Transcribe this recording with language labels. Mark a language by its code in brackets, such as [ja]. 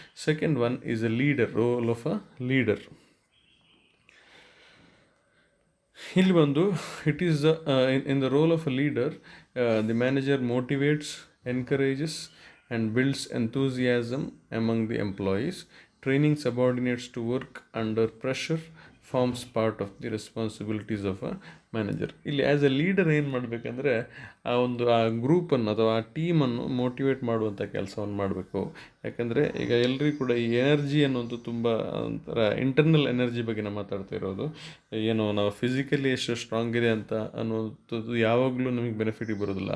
[en] Second one is a leader, role of a leader. [kn] ಇಲ್ಲಿ ಬಂದು [en] It is in the role of a leader, the manager motivates, encourages and builds enthusiasm among the employees. Training subordinates to work under pressure forms part of the responsibilities of a manager. [kn] ಇಲ್ಲಿ [en] as a leader [kn] ಏನು ಮಾಡಬೇಕಂದ್ರೆ, ಆ ಗ್ರೂಪನ್ನು ಅಥವಾ ಆ ಟೀಮನ್ನು motivate ಮಾಡುವಂಥ ಕೆಲಸವನ್ನು ಮಾಡಬೇಕು. ಯಾಕಂದರೆ ಈಗ ಎಲ್ರಿಗೂ ಕೂಡ ಈ ಎನರ್ಜಿ ಅನ್ನೋದು ತುಂಬ ಒಂಥರ ಇಂಟರ್ನಲ್ ಎನರ್ಜಿ ಬಗ್ಗೆ ನಾವು ಮಾತಾಡ್ತಾ ಇರೋದು. ಏನು ನಾವು ಫಿಸಿಕಲಿ ಎಷ್ಟು ಸ್ಟ್ರಾಂಗ್ ಇದೆ ಅಂತ ಅನ್ನೋದು ಯಾವಾಗಲೂ ನಮಗೆ ಬೆನಿಫಿಟಿಗೆ ಬರೋದಿಲ್ಲ.